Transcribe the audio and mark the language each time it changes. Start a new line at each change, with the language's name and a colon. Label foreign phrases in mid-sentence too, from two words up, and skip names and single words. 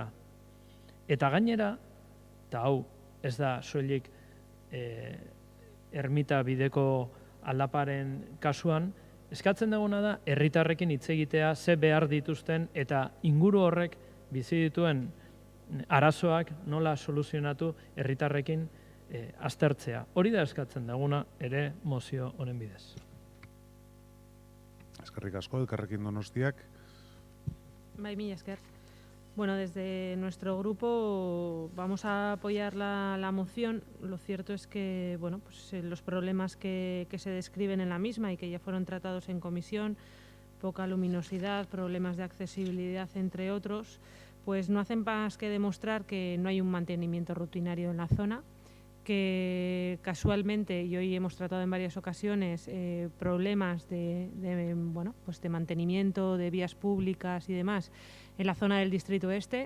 Basque: Eta gainera, eta hau ez da soilik ermita bideko aldaparen kasuan, eskatzen duguna da, herritarrekin hitz egitea, ze behar dituzten eta inguru horrek bizi dituen arazoak nola soluzionatu herritarrekin aztertzea. Hori da eskatzen duguna ere mozio honen bidez. Eskerrik asko, elkarrekin Donostiak. Mila esker.
Spanish: Bueno, desde nuestro grupo vamos a apoyar la moción. Lo cierto es que los problemas que se describen en la misma y que ya fueron tratados en comisión, poca luminosidad, problemas de accesibilidad, entre otros, pues no hacen más que demostrar que no hay un mantenimiento rutinario en la zona, que casualmente, y hoy hemos tratado en varias ocasiones, problemas de mantenimiento de vías públicas y demás en la zona del Distrito Este.